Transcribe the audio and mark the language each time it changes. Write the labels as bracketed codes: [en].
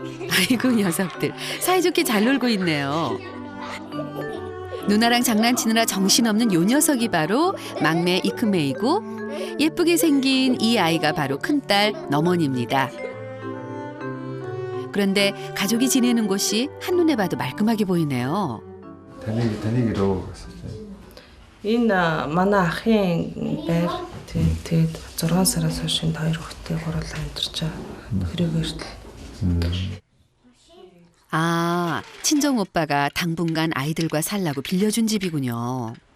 [ko] 아이고 녀석들 사이좋게 잘 놀고 있네요. 누나랑 장난치느라 정신없는 요 녀석이 바로 막내 이크메이고 예쁘게 생긴 이 아이가 바로 큰딸 너머니입니다. 그런데 가족이 지내는 곳이 한눈에 봐도 말끔하게 보이네요. 다니기로 [mn] Энэ манай ахын байр тэгээд 6 сараас хойш энэ хоёр хүүхдээ гурлаа амьдарч байгаа. [ko] 그리고 아, 친정 오빠가 당분간 아이들과 살라고 빌려준 집이군요.